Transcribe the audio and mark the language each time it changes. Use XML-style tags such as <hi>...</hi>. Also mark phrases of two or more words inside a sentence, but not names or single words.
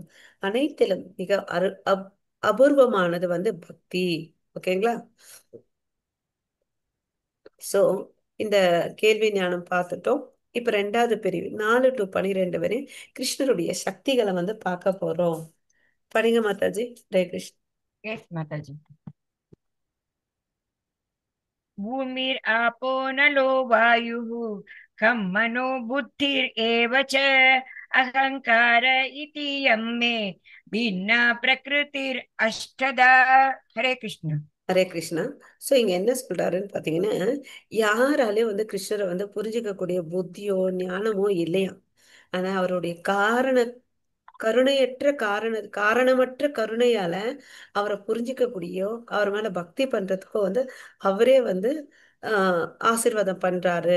<ta>அனைத்திலும் மிக அபூர்வமானது வந்து பக்தி. ஓகேங்களா? சோ இந்த கேள்வி ஞானம் பார்த்துட்டோம். இப்ப ரெண்டாவது பிரிவு 4 to 12 வரை கிருஷ்ணருடைய சக்திகளை வந்து பார்க்க போறோம். படிங்க மாதாஜி.</ta> <sa>हरे कृष्ण.</sa> <en>Yes, Mataji.</en> <sa>भूमिरापो नलो वायुः खं मनो बुद्धिरेव च अहङ्कार इति यं मे भिन्ना प्रकृतिरष्टदा. हरे कृष्ण. हरे कृष्ण.</sa> <ta>சோ இங்க என்ன சொல்றாருன்னு பாத்தீங்கன்னா, யாராலையும் வந்து கிருஷ்ணரை வந்து புரிஞ்சுக்கக்கூடிய புத்தியோ ஞானமோ இல்லையா. ஆனா அவருடைய கருணையற்ற காரணமற்ற கருணையால அவரை புரிஞ்சுக்கக்கூடியோ அவர் மேல பக்தி பண்றதுக்கோ வந்து அவரே வந்து ஆசீர்வாதம் பண்றாரு.</ta>